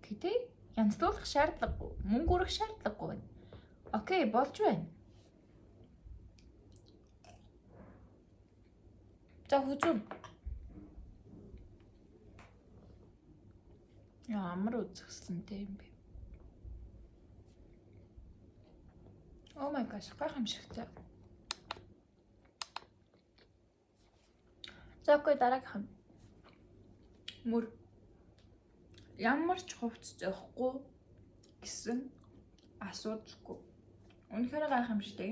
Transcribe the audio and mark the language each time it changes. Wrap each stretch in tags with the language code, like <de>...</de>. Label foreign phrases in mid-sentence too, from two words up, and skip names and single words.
<mn>Гэтэ янзлуулах шаардлагагүй, мөнгө өрөх шаардлагагүй байна. Окей, болж байна. За хүзүүн. Ямар үзэсгэлэнтэй юм бэ?</mn> <en>Oh my gosh,</en> <mn>гайхамшигтай. За окей, дараагийнх нь мөр. Ямар ч хувцс зөөхгүй гэсэн асуудалгүй. Үнэхээр гайхамшигтай.</mn>